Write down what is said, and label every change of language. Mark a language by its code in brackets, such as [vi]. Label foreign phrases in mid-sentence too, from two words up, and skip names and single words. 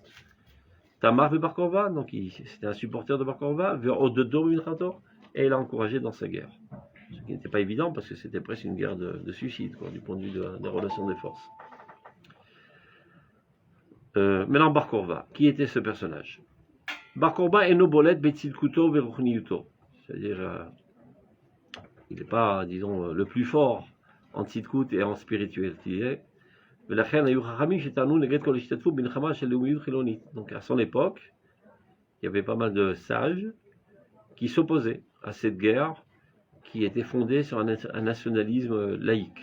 [fr] Tamar de Bar Kokhba, donc c'était un supporter de Bar Kokhba, et il a encouragé dans sa guerre. Ce qui n'était pas évident parce que c'était presque une guerre de suicide, quoi, du point de vue des relations des forces. Maintenant, Bar Kokhba, qui était ce personnage? [he] Bar Kokhba est בולט בצדקותו וברוחניותו, [fr] c'est-à-dire il n'est pas, disons, le plus fort en tzidkut et en spiritualité. Donc à son époque, il y avait pas mal de sages qui s'opposaient à cette guerre qui était fondée sur un nationalisme laïque.